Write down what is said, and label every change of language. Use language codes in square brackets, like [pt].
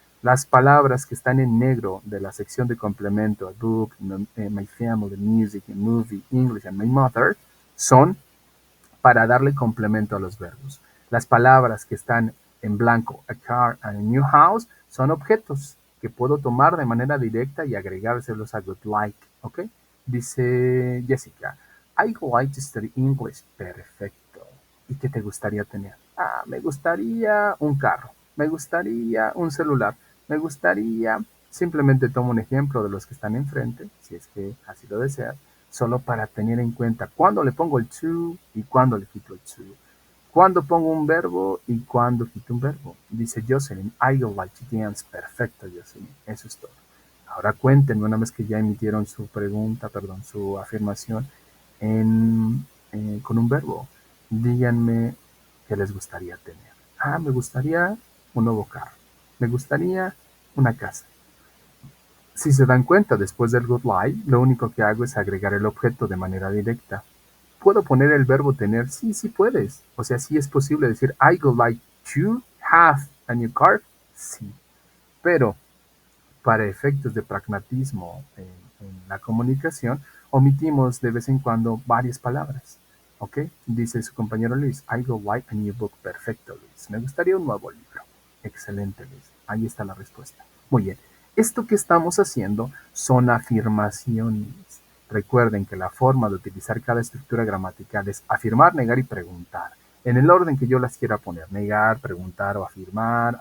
[es] Las palabras que están en negro de la sección de complemento, a book, my family, music, movie, English, and my mother, son para darle complemento a los verbos. Las palabras que están en blanco, a car and a new house, son objetos que puedo tomar de manera directa y agregárselos a would like, ¿ok? Dice [en] Jessica, I would like to study English. [es] Perfecto. ¿Y qué te gustaría tener? Ah, me gustaría un carro, me gustaría un celular, me gustaría, simplemente tomo un ejemplo de los que están enfrente, si es que así lo deseas, solo para tener en cuenta cuándo le pongo el to y cuándo le quito el to. Cuándo pongo un verbo y cuándo quito un verbo. Dice [en] Jocelyn, I would like to dance. [es] Perfecto, Jocelyn. Eso es todo. Ahora cuéntenme, una vez que ya emitieron su pregunta, perdón, su afirmación con un verbo. Díganme qué les gustaría tener. Ah, me gustaría un nuevo carro. Me gustaría una casa. Si se dan cuenta, después del would like, lo único que hago es agregar el objeto de manera directa. ¿Puedo poner el verbo tener? Sí, sí puedes. O sea, sí es posible decir [en] I would like to have a new car. [es] Sí. Pero para efectos de pragmatismo en la comunicación, omitimos de vez en cuando varias palabras. ¿Ok? Dice su compañero [en] Luis, I would like a new book. [es] Perfecto, Luis. Me gustaría un nuevo libro. Excelente, Luis. Ahí está la respuesta. Muy bien. Esto que estamos haciendo son afirmaciones. Recuerden que la forma de utilizar cada estructura gramatical es afirmar, negar y preguntar. En el orden que yo las quiera poner. Negar, preguntar o afirmar.